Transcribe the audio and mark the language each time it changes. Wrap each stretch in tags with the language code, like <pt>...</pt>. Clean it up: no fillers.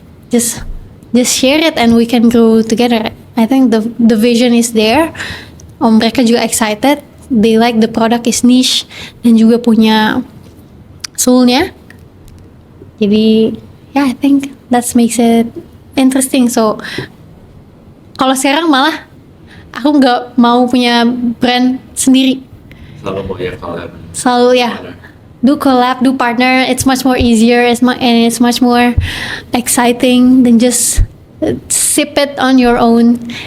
<en>Just share it and we can grow together. I think the vision is there.</en> <id>Mereka juga</id> <en>excited. They like the product is niche</en> <id>dan juga punya</id> <en>soul-nya.</en> <id>Jadi</id> <en>I think that makes it interesting.</en> <id>So kalau sekarang malah aku nggak mau punya brand sendiri. Selalu mau ya collab. Selalu ya.</id> <en>Do collab, do partner. It's much more easier. And it's much more exciting than just sip it on your own.</en>